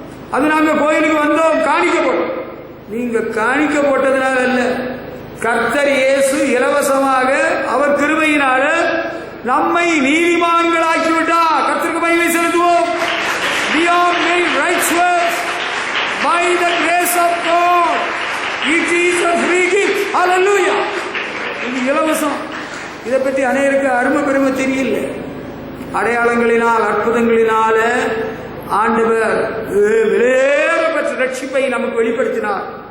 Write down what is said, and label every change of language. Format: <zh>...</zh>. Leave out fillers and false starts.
<ta>அது நாங்க கோயிலுக்கு வந்தோம், காணிக்க போட்டோம். நீங்க காணிக்க போட்டதுனால அல்ல, கர்த்தர் இயேசு இலவசமாக அவர் கிருபையினால நம்மை நீதிமான்களாக்கிவிட்டார். கர்த்தருக்கு மகிமை செலுத்துவோம்.</ta> <en>We are made righteous by the grace of God. It is a free gift. Hallelujah.</en> <ta>இது இலவசம். இதை பற்றி அநேருக்கு அருமை பெருமை தெரியல. அடையாளங்களினால், அற்புதங்களினால ஆண்டவர் விலையேறப்பட்ட ரட்சிப்பை நமக்கு வெளிப்படுத்தினார்.</ta>